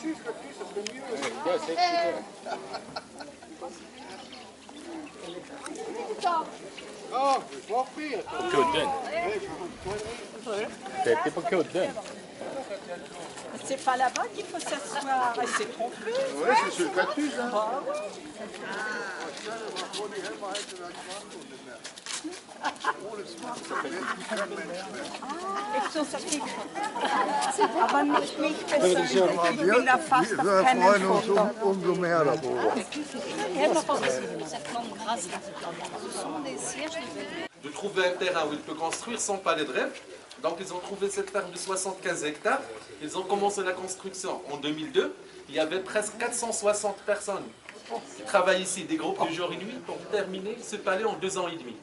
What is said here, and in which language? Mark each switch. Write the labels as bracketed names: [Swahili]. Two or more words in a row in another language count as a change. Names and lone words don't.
[French] C'est pas là-bas qu'il faut s'asseoir. Elle s'est trompée. Oui, c'est sur le cactus. Hein. [German] Aber nicht besser. Ich bin da fast auf keinen Foto. Umso mehr darüber. [French] De trouver un terrain où il peut construire son palais de rêve. Donc ils ont trouvé cette ferme de 75 hectares. Ils ont commencé la construction en 2002. Il y avait presque 460 personnes qui travaillent ici, des groupes de jour et nuit, pour terminer ce palais en 2 ans et demi.